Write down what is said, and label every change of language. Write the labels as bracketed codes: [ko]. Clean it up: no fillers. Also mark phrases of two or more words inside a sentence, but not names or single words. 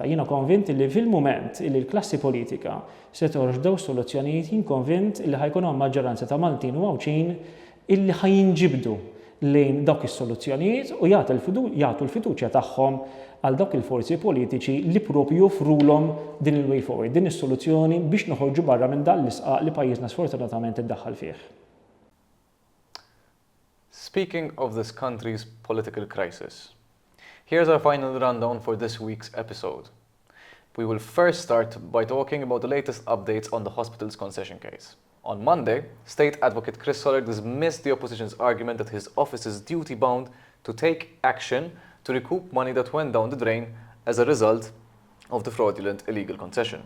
[mt] Jiena konvint li fil-mument li l-klassi politika se toħroġ dawn soluzzjonijiet, jien konvint li ħajkun hawn maġġoranza ta' Maltin u Għawċin illi ħajinġibdu lejn dawk is-soluzzjonijiet u jagħtu l-fiduċja tagħhom għal dawk il-forzi politiċi li propju joffrulhom din il- [en] way forward, [mt] din is-soluzzjoni biex noħorġu barra minn dan l-isqaq li pajjiżna sfortunatament iddaħħal fih. [en] Speaking of this country's political crisis, here's our final rundown for this week's episode. We will first start by talking about the latest updates on the hospital's concession case. On Monday, State Advocate Chris Soller dismissed the opposition's argument that his office is duty-bound to take action to recoup money that went down the drain as a result of the fraudulent illegal concession.